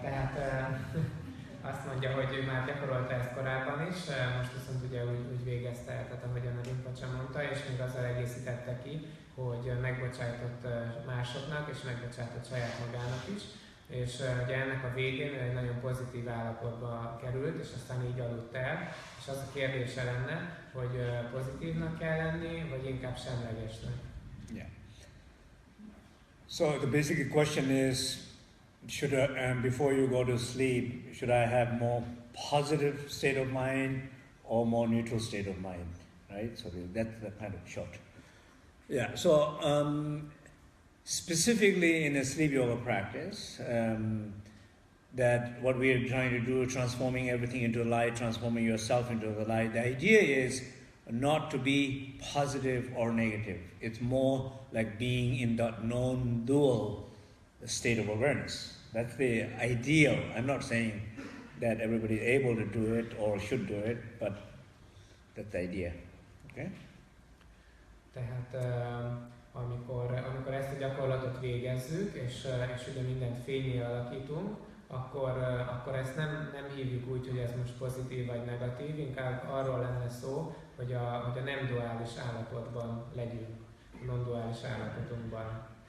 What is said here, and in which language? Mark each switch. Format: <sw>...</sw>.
<hu>Tehát azt mondja, hogy ő már gyakorolta ezt korábban is, most viszont ugye úgy végezte el, tehát ahogyan a Rinpoche mondta, és még azzal egészítette ki, hogy megbocsájtott másoknak, és megbocsájtott saját magának is, és ugye ennek a végén ő egy nagyon pozitív állapotba került, és aztán így aludt el, és az a kérdése lenne, hogy pozitívnak kell lenni, vagy inkább semlegesnek.</hu> <en>Yeah. So the basic question is, should before you go to sleep, should I have more positive state of mind or more neutral state of mind, right? So that's the kind of short. Yeah, so specifically in a sleep yoga practice, that what we are trying to do, transforming everything into light, transforming yourself into the light, the idea is not to be positive or negative. It's more like being in that non-dual state of awareness. That's the ideal. I'm not saying that everybody is able to do it or should do it, but that's the idea. Okay?</en> <hu>Tehát amikor ezt a gyakorlatot végezzük, és ugye mindent fényé alakítunk, akkor ezt nem hívjuk úgy, hogy ez most pozitív vagy negatív, inkább arról lenne szó, hogy a nem duális állapotban legyünk, non-duális állapotunkban.</hu>